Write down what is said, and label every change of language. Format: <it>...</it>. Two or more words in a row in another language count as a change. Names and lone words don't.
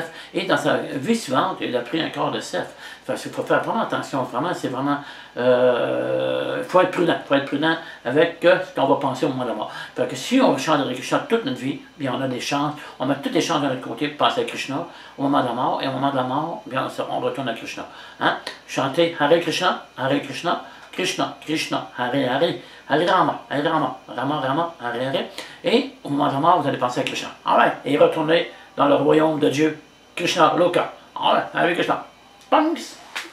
<fr>Et dans sa vie suivante, il a pris un corps de cerf. Il faut faire vraiment attention. Vraiment, c'est vraiment... Il faut être prudent. Il faut être prudent avec ce qu'on va penser au moment de la mort. Fait que si on chante de Krishna toute notre vie, bien on a des chances. On met toutes les chances de notre côté pour penser à Krishna au moment de la mort. Et au moment de la mort, bien on retourne à Krishna. Hein?</fr> <sa>Chantez Hare Krishna, Krishna, Krishna, Hare Hare, Hare Rama, Rama, Hare Hare.</sa> <fr>Et au moment de la mort, vous allez penser à Krishna. Alright. Et retournez dans le royaume de Dieu, Krishna Loka.</fr> <sa>Alright, Hare Krishna.</sa> <en>Thanks.</en>